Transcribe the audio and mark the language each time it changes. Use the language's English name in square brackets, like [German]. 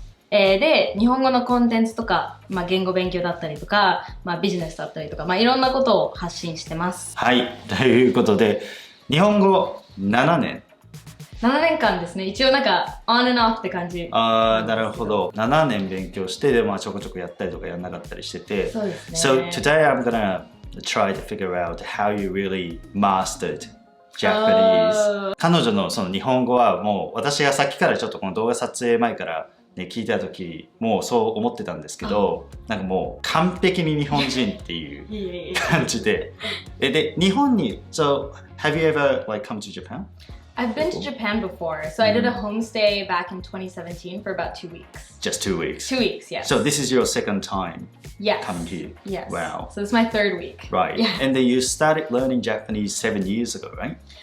[Japanese] で、日本語のコンテンツとか、言語勉強だったりとか、ビジネスだったりとか、いろんなことを発信してます。はい。ということで、日本語7年。 7年間ですね。一応なんか、 [English] on and off [Japanese] って感じ。なるほど。 7年勉強して、で、ちょこちょこやったりとかやんなかったりしてて。そうですね。 [English] So today I'm gonna try to figure out how you really mastered Japanese. [Japanese] 彼女のその日本語はもう私がさっきからちょっとこの動画撮影前からね、聞いた時もうそう思ってたんですけど、なんかもう完璧に日本人っていう感じで。で、日本に、 [English] So have you ever like come to Japan? I've been to Japan before, so I did a homestay back in 2017 for about 2 weeks. Just 2 weeks? 2 weeks, yes. So this is your second time yes. coming here? Yes. Wow. So this is my 3rd week. Right. Yeah. And then you started learning Japanese 7 years ago, right?